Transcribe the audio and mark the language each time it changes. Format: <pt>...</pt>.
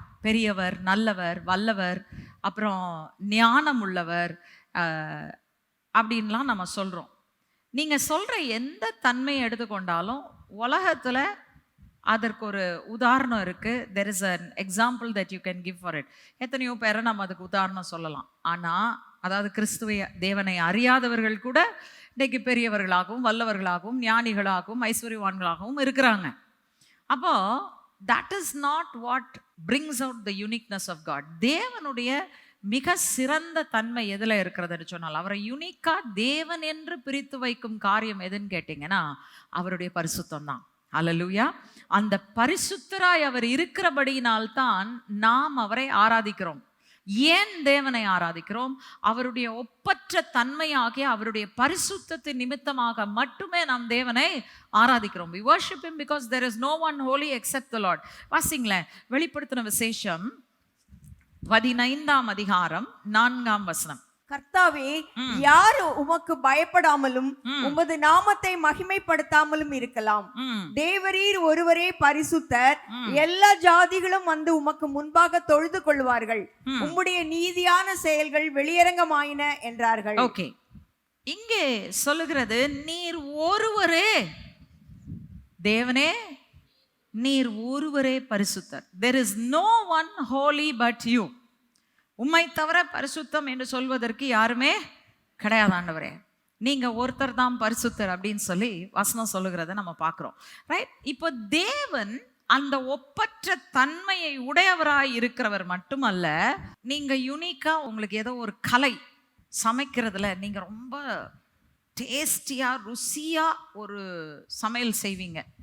<ta>பெரியவர், நல்லவர், வல்லவர், அப்புறம் ஞானம் உள்ளவர் அப்படின்லாம் நம்ம சொல்றோம். நீங்க சொல்ற எந்த தன்மையை எடுத்துக்கொண்டாலும் உலகத்துல அதற்கு ஒரு உதாரணம் இருக்கு.</ta> <en>there is an example that you can give for it.</en> <ta>எத்தனையோ பேரை நம்ம அதுக்கு உதாரணம் சொல்லலாம். ஆனா அதாவது கிறிஸ்துவை தேவனை அறியாதவர்கள் கூட இன்னைக்கு பெரியவர்களாகவும் வல்லவர்களாகவும் ஞானிகளாகவும் ஐஸ்வர்யவான்களாகவும் இருக்கிறாங்க.</ta> <en>அப்போ that is not what brings out the uniqueness of God.</en> <ta>தேவனுடைய மிக சிறந்த தன்மை எதுல இருக்கிறதுன்னு சொன்னால், அவரை யுனிக்கா தேவன் என்று பிரித்து வைக்கும் காரியம் எதுன்னு கேட்டீங்கன்னா அவருடைய பரிசுத்தம் தான். அல்லேலூயா. அந்த பரிசுத்தராய் அவர் இருக்கிறபடியினால்தான் நாம் அவரை ஆராதிக்கிறோம். ஏன் தேவனை ஆராதிக்கிறோம்? அவருடைய ஒப்பற்ற தன்மையாகிய அவருடைய பரிசுத்தத்தின் நிமித்தமாக மட்டுமே நாம் தேவனை ஆராதிக்கிறோம்.</ta> <en>We worship him because there is no one holy except the Lord.</en> <ta>வாசிங்களேன், வெளிப்படுத்தின விசேஷம் 15ஆம் அதிகாரம் 4ஆம் வசனம். கர்த்தாவே, யார் உமக்கு பயப்படாமலும் உமது நாமத்தை மகிமைப்படுத்தாமலும் இருக்கலாம்? தேவரீர் ஒருவரே பரிசுத்தர், எல்லா ஜாதிகளும் வந்து உமக்கு முன்பாக தொழுது கொள்வார்கள், உம்முடைய நீதியான செயல்கள் வெளியரங்கமாயின என்றார்கள். ஓகே, இங்கே சொல்லுகிறது நீர் ஒருவரே தேவனே, நீர் ஒருவரே பரிசுத்தர்.</ta> <en>There is no one holy but you.</en> <ta>உம்மை தவிர பரிசுத்தம் என்று சொல்வதற்கு யாருமே கிடையாது ஆண்டவரே, நீங்க ஒருத்தர் தான் பரிசுத்தர் அப்படின்னு சொல்லி வசனம் சொல்லுகிறத நம்ம பார்க்கிறோம். ரைட்? இப்போ தேவன் அந்த ஒப்பற்ற தன்மையை உடையவராய் இருக்கிறவர் மட்டுமல்ல, நீங்க யூனிக்கா உங்களுக்கு ஏதோ ஒரு கலை சமைக்கிறதுல நீங்க ரொம்ப டேஸ்டியா ருசியா ஒரு சமையல் செய்வீங்க.</ta>